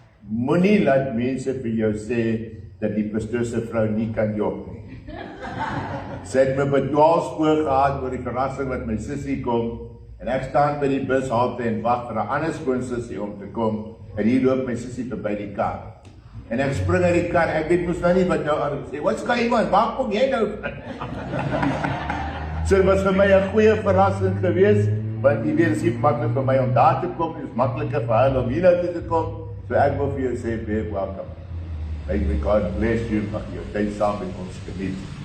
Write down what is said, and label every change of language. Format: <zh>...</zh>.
<af>Moenie laat mense vir jou sê dat die pastoor se vrou nie kan jok nie. Sy het my by dwaalspoor gehad oor die verrassing wat my sussie kom en ek staan by die bushalte en wag vir 'n ander skoonsussie om te kom en hier loop my sussie verby die kar. En ek spring uit die kar, ek weet mos nou nie wat nou aan sê.</af> <en>What's going on?</en> <af>Waar kom jy nou? So dit was vir my 'n goeie verrassing geweest, want jy weet, dit is nie maklik vir my om daar te kom, dit is makliker vir hulle om hier nou te kom. So ek wil vir jou sê, baie welkom.</af> <en>May God bless you,</en> <af>mag jou tyd saam met ons geniet.</af>